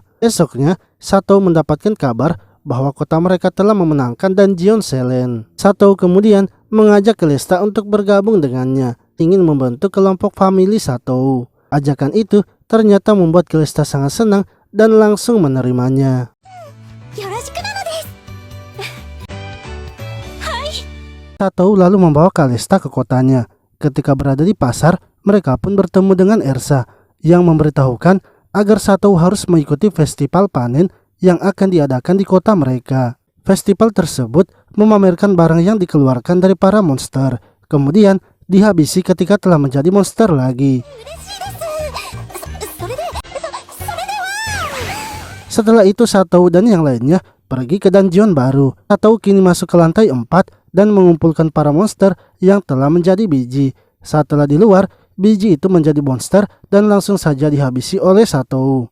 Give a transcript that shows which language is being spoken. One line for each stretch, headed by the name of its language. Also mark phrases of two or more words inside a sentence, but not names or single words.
Indonesian: Esoknya, Sato mendapatkan kabar bahwa kota mereka telah memenangkan dungeon Selen. Sato kemudian mengajak Calista untuk bergabung dengannya, ingin membentuk kelompok famili Sato. Ajakan itu ternyata membuat Calista sangat senang dan langsung menerimanya.
Japanese: よろしくなのです。はい。
Indonesian: Sato lalu membawa Calista ke kotanya. Ketika berada di pasar, mereka pun bertemu dengan Ersa yang memberitahukan agar Sato harus mengikuti festival panen yang akan diadakan di kota mereka. Festival tersebut memamerkan barang yang dikeluarkan dari para monster, kemudian dihabisi ketika telah menjadi monster lagi.
Japanese: 嬉しいです。それでは。
Indonesian: Setelah itu Sato dan yang lainnya pergi ke dungeon baru. Sato kini masuk ke lantai 4 dan mengumpulkan para monster yang telah menjadi biji. Setelah di luar, biji itu menjadi monster dan langsung saja dihabisi oleh Sato.